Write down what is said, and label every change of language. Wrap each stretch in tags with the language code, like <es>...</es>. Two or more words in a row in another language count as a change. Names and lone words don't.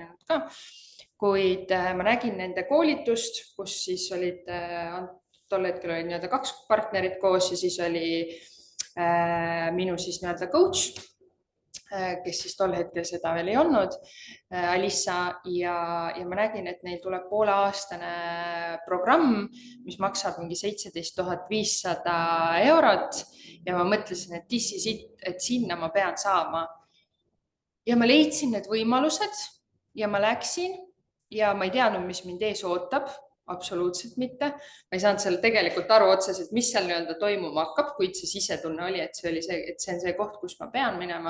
<et>natuke laienenud ka, kuid ma nägin nende koolitust, kus siis olid, tol hetkel oli nii-öelda 2 partnerit koos ja siis oli minu siis nii-öelda coach, kes siis tol hetkel seda veel ei olnud, Alissa, ja ma nägin, et neil tuleb pooleaastane programm, mis maksab mingi 17 500 eurot ja ma mõtlesin, et</et> <en>this is it,</en> <et>et sinna ma pean saama. Ja ma leidsin need võimalused ja ma läksin ja ma ei teadnud, mis mind ees ootab, absoluutselt mitte. Ma ei saanud seal tegelikult aru otseselt, mis seal nii-öelda toimuma hakkab, kuid see sisetunne oli, et see on see koht, kus ma pean minema.</et>